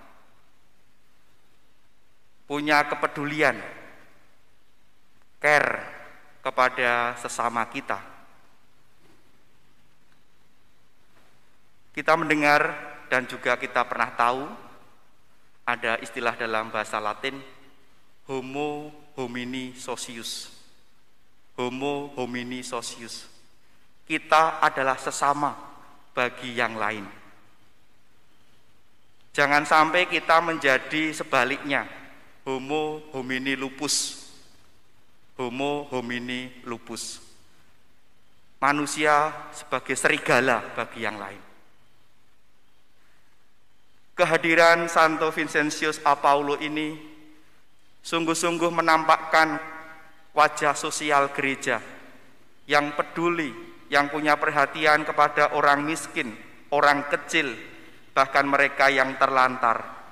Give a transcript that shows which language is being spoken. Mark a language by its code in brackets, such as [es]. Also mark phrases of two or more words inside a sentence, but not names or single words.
[id] Punya kepedulian, care kepada sesama kita. Kita mendengar dan juga kita pernah tahu ada istilah dalam bahasa Latin [la] homo homini socius. Homo homini socius. [id] Kita adalah sesama bagi yang lain. Jangan sampai kita menjadi sebaliknya, [la] homo homini lupus. Homo homini lupus. [id] Manusia sebagai serigala bagi yang lain. Kehadiran Santo Vincentius A. Paulo ini sungguh-sungguh menampakkan wajah sosial gereja yang peduli, yang punya perhatian kepada orang miskin, orang kecil, bahkan mereka yang terlantar.